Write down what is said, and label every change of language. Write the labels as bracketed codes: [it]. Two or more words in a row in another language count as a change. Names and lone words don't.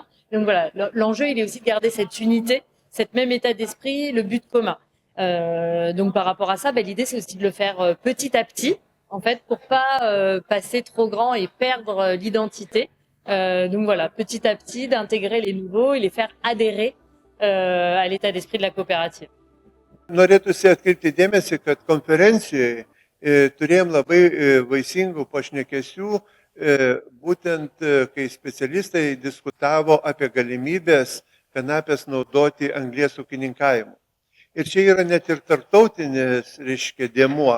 [fr] Donc voilà, l'enjeu, il est aussi de garder cette unité, cette même état d'esprit, le but commun. Donc par rapport à ça, l'idée, c'est aussi de le faire petit à petit, en fait, pour pas passer trop grand et perdre l'identité. Donc voilà, petit à petit, d'intégrer les nouveaux et les faire adhérer à l'état d'esprit de la coopérative. [lt] Norėtųsi atkreipti dėmesį, kad konferencijoje turėjom labai vaisingų pašnekesių, būtent kai specialistai diskutavo apie galimybės kanapės naudoti anglies ūkininkavimu. Ir čia yra net ir tarptautinis, reiškia, dėmuo.